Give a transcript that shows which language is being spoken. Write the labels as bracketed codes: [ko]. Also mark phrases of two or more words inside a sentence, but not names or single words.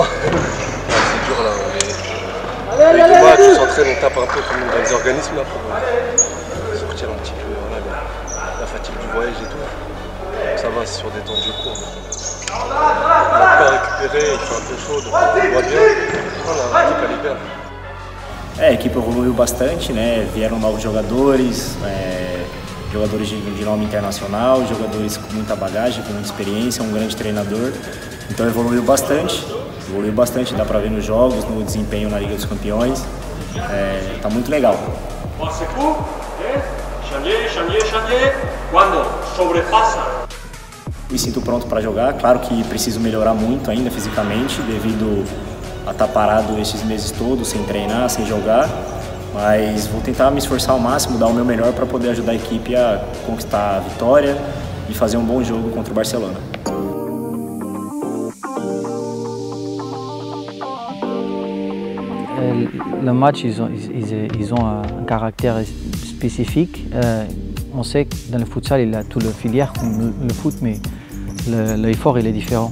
[fr] C'est dur là, avec le match, on s'entraîne, on tape un peu comme dans les organismes là pour sortir un petit peu la fatigue du voyage et tout. Donc ça va, c'est sur des temps de jeu courts. On a pas récupéré, il fait un peu chaud, donc on voit bien. [pt] Voilà, on fica liberado. A equipe evoluiu bastante, né? Vieram novos jogadores, jogadores de nome internacional, jogadores com muita bagagem, com muita experiência, um grande treinador. Então evoluiu bastante, dá pra ver nos jogos, no desempenho na Liga dos Campeões. Tá muito legal. Quando sobrepassa. Me sinto pronto para jogar, claro que preciso melhorar muito ainda fisicamente, devido a estar parado esses meses todos, sem treinar, sem jogar. Mas vou tentar me esforçar ao máximo, dar o meu melhor para poder ajudar a equipe a conquistar a vitória e fazer um bom jogo contra o Barcelona. [fr] Le match, ils ont un caractère spécifique. On sait que dans le futsal, il y a tout le filière comme le foot, mais l'effort il est différent.